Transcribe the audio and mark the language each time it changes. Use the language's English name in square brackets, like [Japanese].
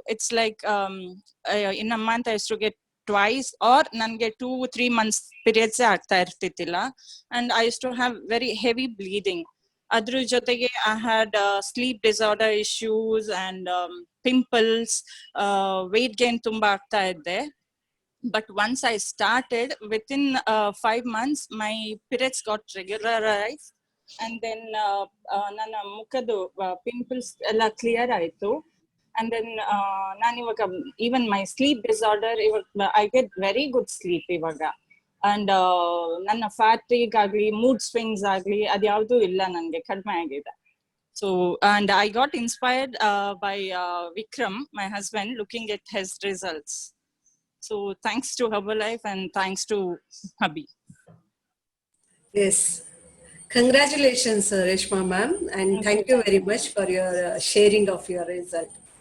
[English] it's like in a month I use to get twice, or [Kannada] ನನಗೆ 2-3 months ಪೀರಿಯಡ್ಸೇ ಆಗ್ತಾ ಇರ್ತಿತ್ತಿಲ್ಲ. [English] And I use to have very heavy bleeding. [Kannada] ಅದ್ರ ಜೊತೆಗೆ [English] I had sleep disorder issues and pimples, weight gain [Kannada] ತುಂಬಾ ಆಗ್ತಾ ಇದ್ದೆ. [English] But once I started, within 5 months, my periods got regularized, and then [Kannada] ನನ್ನ ಮುಖದ pimples ಎಲ್ಲ clear ಆಯ್ತು. [English] And then [Kannada] ನಾನು ಇವಾಗ [English] even my sleep disorder, I get very good sleep [Kannada] ಇವಾಗ. And ನನ್ನ fatigue ಆಗ್ಲಿ, mood swings ಆಗ್ಲಿ, ಅದ್ಯಾವುದೂ ಇಲ್ಲ, ನನಗೆ ಕಡಿಮೆ ಆಗಿದೆ. [English] So, and I got inspired by Vikram, my husband, looking at his results. So thanks to Herbalife and thanks to hubby. Yes, congratulations Reshma ma'am, and thank you very much for your sharing of your result.